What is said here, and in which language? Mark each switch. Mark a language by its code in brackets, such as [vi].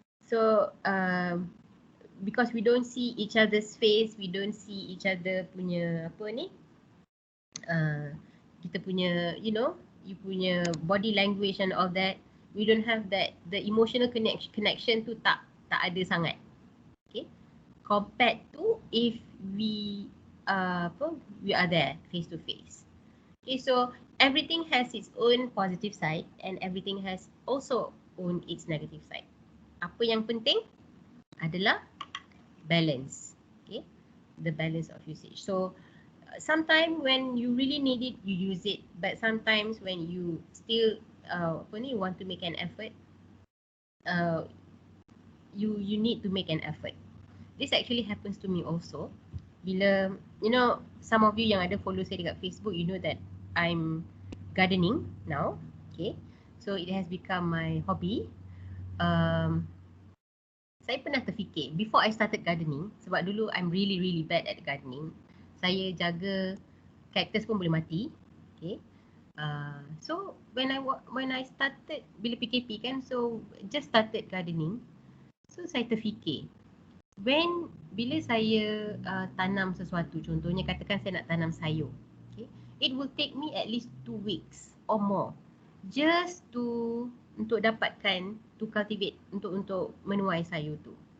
[en] So because we don't see each other's face, we don't see each other [ms] punya kita punya [en] you [ms] punya [en] body language and all that, we don't have that, the emotional connection [ms] tu tak ada sangat. [en] Okay, compared to if we we are there face to face. Okay, so everything has its own positive side and everything has also own its negative side. [ms] Apa yang penting adalah balance. [en] Okay, the balance of usage. So sometimes when you really need it, you use it. But sometimes when you still want to make an effort, you need to make an effort. This actually happens to me also. [ms] Bila [en] some of you [ms] yang ada [en] follow [ms] saya dekat [en] Facebook, you know that I'm gardening now. Okay, so it has become my hobby. [ms] Saya pernah terfikir [en] before I started gardening, [ms] sebab dulu [en] I'm really bad at gardening. [ms] Saya jaga cactus pun boleh mati. [en] Okay. So when I started [ms] bila [en] PKP [ms] kan, [en] so just started gardening. [ms] So saya terfikir bila saya tanam sesuatu, contohnya katakan saya nak tanam sayur, [en] okay, it will take me at least 2 weeks or more just [ms] untuk dapatkan, [en] to cultivate, [ms] untuk menuai sayur tu.